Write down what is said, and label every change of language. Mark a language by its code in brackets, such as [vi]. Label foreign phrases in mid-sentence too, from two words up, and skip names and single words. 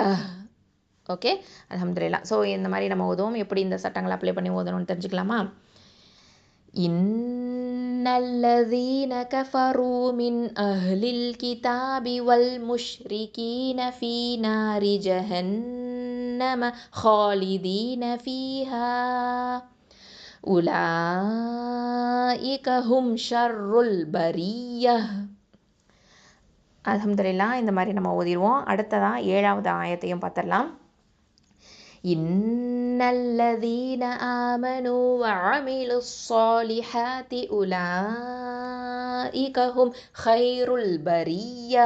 [ta] ஓகே, அல்ஹம்துலில்லாஹ். ஸோ இந்த மாதிரி நம்ம ஓதுவோம். எப்படி இந்த சட்டங்களை அப்ளை பண்ணி ஓதணும்னு தெரிஞ்சுக்கலாமா. [ar] إن الذين كفروا من أهل الكتاب والمشركين في نار جهنم خالدين فيها أولئك هم شر البرية. [ta] அல்ஹம்துலில்லாஹ். இந்த மாதிரி நம்ம ஓதிடுவோம். அடுத்ததான் 7வது ஆயத்தையும் பார்த்துடலாம். [ar] إن الذين آمنوا وعملوا الصالحات أولئك هم خير البرية.